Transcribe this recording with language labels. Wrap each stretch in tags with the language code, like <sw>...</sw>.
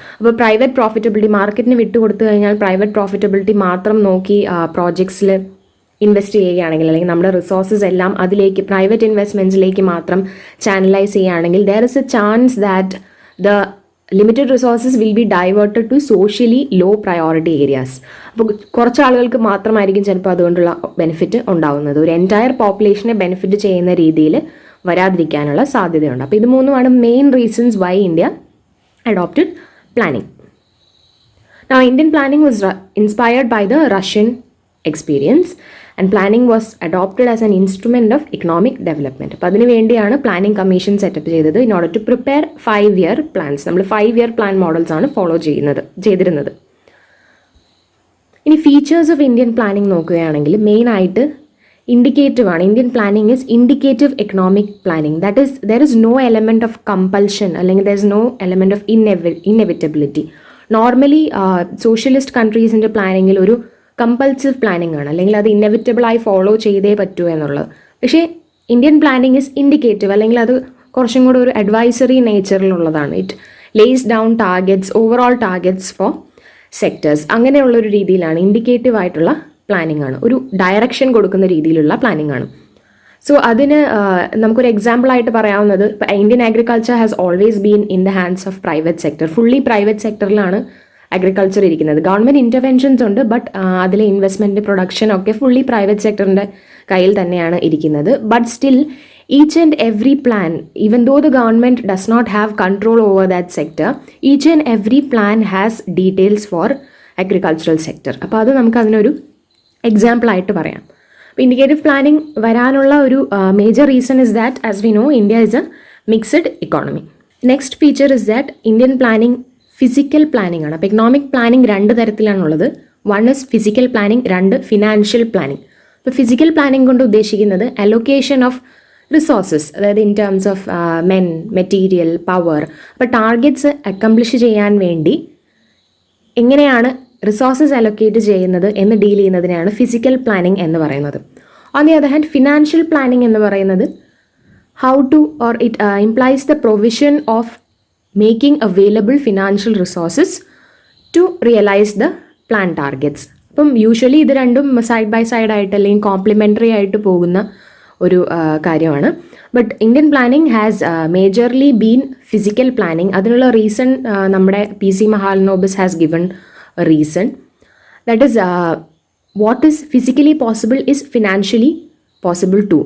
<ml>അപ്പോൾ private profitability, മാർക്കറ്റിന് വിട്ടുകൊടുത്തു കഴിഞ്ഞാൽ പ്രൈവറ്റ് പ്രോഫിറ്റബിലിറ്റി മാത്രം നോക്കി പ്രോജക്ട്സിൽ ഇൻവെസ്റ്റ് ചെയ്യുകയാണെങ്കിൽ, അല്ലെങ്കിൽ നമ്മുടെ റിസോഴ്സസ് എല്ലാം അതിലേക്ക്, പ്രൈവറ്റ് ഇൻവെസ്റ്റ്മെൻറ്റ്സിലേക്ക് മാത്രം ചാനലൈസ് ചെയ്യുകയാണെങ്കിൽ,</ml> <en>There is a chance that the limited resources will be diverted to socially low priority areas.</en> <ml>അപ്പോൾ കുറച്ച് ആളുകൾക്ക് മാത്രമായിരിക്കും ചിലപ്പോൾ അതുകൊണ്ടുള്ള ബെനിഫിറ്റ് ഉണ്ടാവുന്നത്. ഒരു എൻറ്റയർ പോപ്പുലേഷനെ ബെനിഫിറ്റ് ചെയ്യുന്ന രീതിയിൽ വരാതിരിക്കാനുള്ള സാധ്യതയുണ്ട്. അപ്പോൾ ഇത് മൂന്നുമാണ് main reasons</ml> <en>Why India adopted planning. Now, Indian planning was inspired by the Russian experience, and planning was adopted as an instrument of economic development.</en> <ml>അപ്പോൾ അതിനു വേണ്ടിയാണ് പ്ലാനിംഗ് കമ്മീഷൻ സെറ്റപ്പ് ചെയ്തത്,</ml> <en>In order to prepare 5-year plans.</en> <ml>നമ്മൾ 5-year plan models ആണ് follow ചെയ്തിരുന്നത്. ഇനി features of Indian planning നോക്കുകയാണെങ്കിൽ മെയിനായിട്ട് ഇൻഡിക്കേറ്റീവ് ആണ്.</ml> <en>Indian planning is indicative economic planning. That is, there is no element of compulsion, അല്ലെങ്കിൽ there is no element of inevitability.</en> <ml>Normally socialist കൺട്രീസിൻ്റെ പ്ലാനിങ്ങിൽ ഒരു compulsive planning ആണ്, അല്ലെങ്കിൽ അത് ഇന്നെവിറ്റബിളായി ഫോളോ ചെയ്തേ പറ്റൂ എന്നുള്ളത്. പക്ഷേ</ml> <en>Indian planning is indicative,</en> <ml>അല്ലെങ്കിൽ അത് കുറച്ചും കൂടെ ഒരു advisory നേച്ചറിലുള്ളതാണ്.</ml> <en>It lays down targets, overall targets for sectors.</en> <ml>അങ്ങനെയുള്ളൊരു രീതിയിലാണ്, ഇൻഡിക്കേറ്റീവ് ആയിട്ടുള്ള പ്ലാനിംഗ് ആണ്, ഒരു ഡയറക്ഷൻ കൊടുക്കുന്ന രീതിയിലുള്ള പ്ലാനിംഗ് ആണ്. സോ അതിന് നമുക്കൊരു എക്സാമ്പിളായിട്ട് പറയാവുന്നത്, ഇപ്പോൾ</ml> <en>Indian agriculture has always been in the hands of private sector.</en> <ml>Fully private സെക്ടറിലാണ് agriculture ഇരിക്കുന്നത്. ഗവൺമെൻറ് ഇൻ്റർവെൻഷൻസ് ഉണ്ട്, ബട്ട് അതിലെ ഇൻവെസ്റ്റ്മെൻറ്റ്, പ്രൊഡക്ഷൻ ഒക്കെ ഫുള്ളി പ്രൈവറ്റ് സെക്ടറിൻ്റെ കയ്യിൽ തന്നെയാണ് ഇരിക്കുന്നത്.</ml> <en>But still each and every plan, even though the government does not have control over that sector, each and every plan has details for agricultural sector.</en> <ml>അപ്പോൾ അത് നമുക്ക് അതിനൊരു എക്സാമ്പിളായിട്ട് പറയാം. അപ്പോൾ ഇൻഡിക്കേറ്റീവ് പ്ലാനിംഗ് വരാനുള്ള ഒരു major reason</ml> <en>Is that, as we know, India is a mixed economy. Next feature is that</en> <ml>Indian planning physical planning ആണ്. അപ്പോൾ economic planning 2 തരത്തിലാണുള്ളത്. 1 is physical planning, 2 financial planning. അപ്പോൾ ഫിസിക്കൽ പ്ലാനിംഗ് കൊണ്ട് ഉദ്ദേശിക്കുന്നത് allocation of resources, അതായത്</ml> <en>In terms of men, material, power.</en> <ml>അപ്പോൾ targets accomplish ചെയ്യാൻ വേണ്ടി എങ്ങനെയാണ് റിസോഴ്സസ് അലൊക്കേറ്റ് ചെയ്യുന്നത് എന്ന് ഡീൽ ചെയ്യുന്നതിനെയാണ് ഫിസിക്കൽ പ്ലാനിംഗ് എന്ന് പറയുന്നത്.</ml> <en>on the other hand,</en> <ml>financial planning എന്ന് പറയുന്നത്</ml> <en>how to, or it implies the provision of making available financial resources to realize the plan targets.</en> <ml>അപ്പം യൂഷ്വലി ഇത് രണ്ടും സൈഡ് ബൈ സൈഡ് ആയിട്ട് അല്ലെങ്കിൽ കോംപ്ലിമെൻ്ററി ആയിട്ട് പോകുന്ന ഒരു കാര്യമാണ്.</ml> <en>But Indian planning has majorly been physical planning.</en> <ml>അതിനുള്ള റീസൺ നമ്മുടെ PC Mahalanobis</ml> <en>Has given reason. That is what is physically possible is financially possible too.</en>